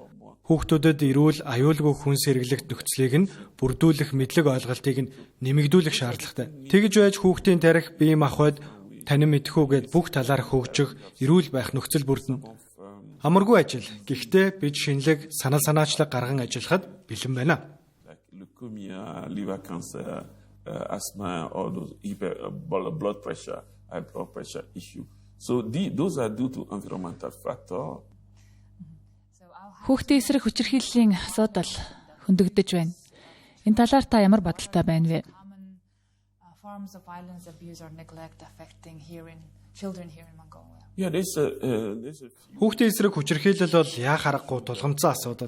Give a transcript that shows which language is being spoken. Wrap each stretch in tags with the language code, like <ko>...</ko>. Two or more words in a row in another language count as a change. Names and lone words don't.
<mn>Хүүхдүүдэд эрүүл аюулгүй хүнс хэрэглэх нөхцөлийг нь бүрдүүлэх мэдлэг ойлголтыг нь нэмэгдүүлэх шаардлагатай. Тэгж байж хүүхдийн тарих, бие махбод, танин мэдхүүгээд бүх талаар хөгжих, эрүүл байх нөхцөл бүрдэнэ. Амаргүй ажил. Гэхдээ бид шинэлэг, санал санаачлаг гарган ажиллахад бэлэн байна.</mn> <en>Liver cancer, asthma, all those blood pressure, high blood pressure issue. So those are due to environmental factor.</en> <mn>Хүүхдийн эсрэг хүчирхийллийн асуудал хөндөгдөж байна. Энэ талаар та ямар бодолтой байна вэ? Хүүхдийн эсрэг хүчирхийлэл бол яа харахгүй тулгамдсан асуудал.</mn>